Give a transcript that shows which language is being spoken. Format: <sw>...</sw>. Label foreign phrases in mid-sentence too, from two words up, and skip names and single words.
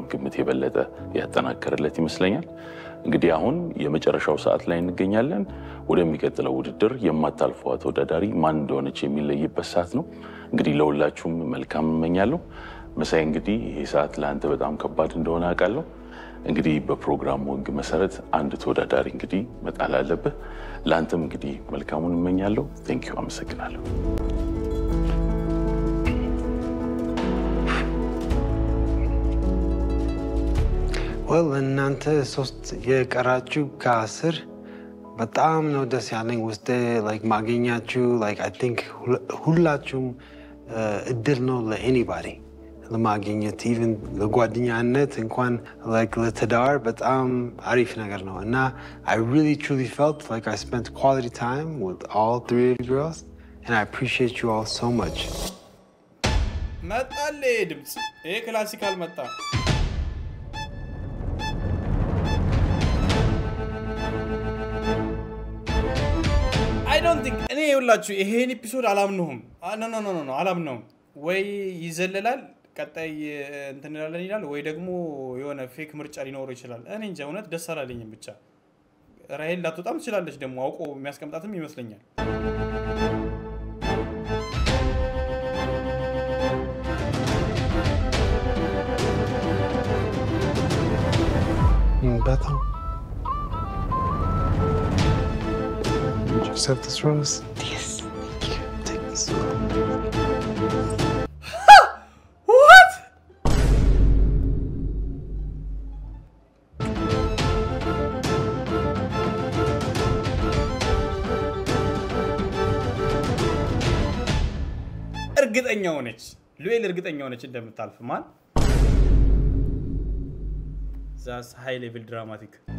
<am>ግምት የበለጠ ያጠናከረለት ይመስለኛል እንግዲህ አሁን የመጨረሻው ሰዓት ላይ እንገኛለን ወደሚቀጥለው ውድድር የማታልፈው ተወዳዳሪ ማን እንደሆነች የሚለይበት ሰዓት ነው እንግዲህ ለሁላችሁም መልካም እመኛለሁ መሳይ እንግዲህ ይሄ ሰዓት ለአንተ በጣም ከባድ እንደሆነ አውቃለሁ እንግዲህ በፕሮግራሙ ህግ መሰረት አንድ ተወዳዳሪ እንግዲህ መጣል አለበት ላንተም እንግዲህ መልካሙን እመኛለሁ</am> <en>thank you</en> <am>አመሰግናለሁ well እናንተ ሶስት የቀራችሁ ከ10 በጣም ነው ደስ ያለኝ ውስጥ like ማግኘታችሁ like</am> <en>I think</en> <am>ሁላችሁም እድል ነው ለanybody ለማግኘት even ለጓደኛነት እንኳን like ለትዳር በጣም አሪፍ ነገር ነው እና</am> <en>I really truly felt like I spent quality time with all three of you girls and I appreciate you all so much</en> <am>መጣለ ድምጽ ይሄ ክላሲካል መጣ</am> <en>I don't think</en> <am>እኔ ይውላችሁ ይሄን ኤፒሶድ አላምነውም no አላምነውም ወይ ይዘለላል ቀጣይ እንትን እንላለን ይላል ወይ ደግሞ የሆነ ፌክ ምርጫ ሊኖር ይችላል እኔ እንጃ እውነት ደስ አላለኝም ብቻ ራሄል ላትወጣም ትችላለች ደግሞ አውቆ የሚያስቀምጣትም ይመስለኛል</am> <en>Bethel. Would you accept this rose? Yes. Thank you. Take this. What?</en> <am>እርግጠኛ ሆነች ሉኤል እርግጠኛ ሆነች እንደምታልፍ ማን</am> <en>That's high level dramatic.</en>